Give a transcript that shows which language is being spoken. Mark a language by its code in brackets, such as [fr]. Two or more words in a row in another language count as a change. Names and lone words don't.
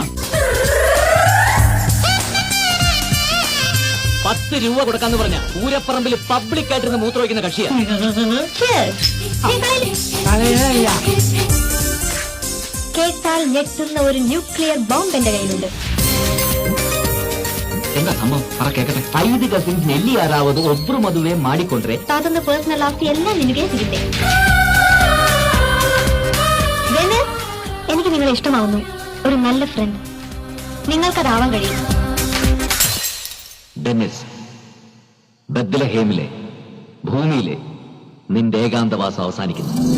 [ml] 10 രൂപ കൊടുക്കാന്ന് പറഞ്ഞ പൂരപ്പറമ്പിൽ പബ്ലിക് ആയിട്ടിരുന്ന് മൂത്രമൊഴിക്കുന്ന കക്ഷിയാ. കേട്ടാൽ ഞെട്ടുന്ന ഒരു [en] nuclear bomb [ml] എന്റെ കയ്യിലുണ്ട്. എന്താ സംഭവം? പറ കേക്കട്ടെ. [kn] 5 ಕಸಿನ್ಸ್ ಎಲ್ಲಿ ಯಾರಾவது ಒಬ್ರು ಮದುವೆ ಮಾಡಿಕೊಂಡ್ರೆ ತಾತನ ಪರ್ಸನಲ್ ಆಸ್ತಿ ಎಲ್ಲ ನಿನಗೆ ಸಿಗುತ್ತೆ. [ml] എനിക്ക് നിങ്ങളെ ഇഷ്ടമാവുന്നു. ഒരു നല്ല ഫ്രണ്ട് നിങ്ങൾക്കതാവാൻ കഴിയും. ഡെന്നിസ്, ബത്ലഹേമിലെ ഭൂമിയിലെ നിന്റെ ഏകാന്തവാസം അവസാനിക്കുന്നു.